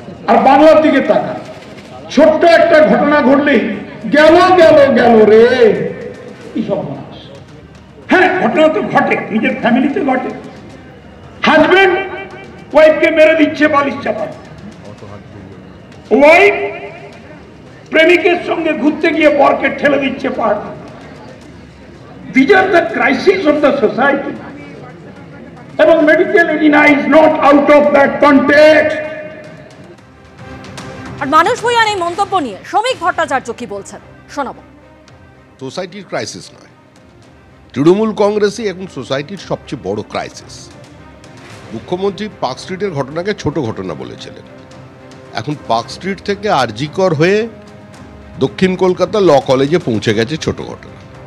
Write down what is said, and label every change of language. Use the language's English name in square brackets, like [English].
[Bangla] আর বাংলার দিকে তাকা, ছোট্ট একটা ঘটনা ঘটলেই গেল রে, কি সর্বনাশ। হ্যাঁ, ঘটনা তো ঘটে, নিজের ফ্যামিলিতে ঘটে। হাজবেন্ড ওয়াইফকে মেরে দিচ্ছে বালিশ চাপা, ওয়াইফ প্রেমিকের সঙ্গে ঘুরতে গিয়ে বরকে ঠেলে দিচ্ছে পাহাড়। [English] These are the crises of the society. এবং medical edema is not out of that context. [Bangla] আর মানুষ ভূঁইয়ার এই মন্তব্য নিয়ে শ্রমিক ভট্টাচার্য কি বলছেন শোনাবো। সোসাইটির ক্রাইসিস নয়, তৃণমূল কংগ্রেসই এখন সোসাইটির সবচেয়ে বড় ক্রাইসিস। মুখ্যমন্ত্রী পার্ক স্ট্রিটের ঘটনাকে ছোট ঘটনা বলেছিলেন, এখন পার্ক স্ট্রিট থেকে আরজিকর হয়ে দক্ষিণ কলকাতা ল কলেজে পৌঁছে গেছে ছোট ঘটনা।